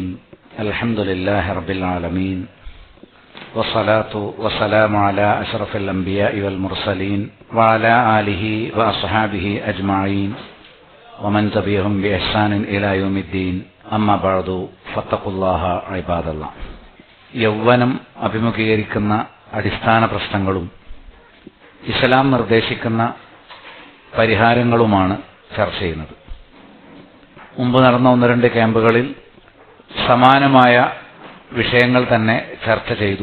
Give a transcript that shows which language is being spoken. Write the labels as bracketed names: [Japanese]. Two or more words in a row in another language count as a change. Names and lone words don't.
[Arabic] الحمد لله رب العالمين، والصلاة والسلام على أشرف الأنبياء والمرسلين وعلى آله وأصحابه أجمعين ومن تبعهم بإحسان إلى يوم الدين. أما بعد فاتقوا الله عباد الله. [Malayalam] യൗവനം അഭിമുഖീകരിക്കുന്ന അടിസ്ഥാന പ്രശ്നങ്ങളും ഇസ്ലാം നിർദ്ദേശിക്കുന്ന പരിഹാരങ്ങളുമാണ് ചർച്ച ചെയ്യുന്നത്. മുമ്പ് നടന്ന 1-2 ക്യാമ്പുകളിൽ സമാനമായ വിഷയങ്ങൾ തന്നെ ചർച്ച ചെയ്തു.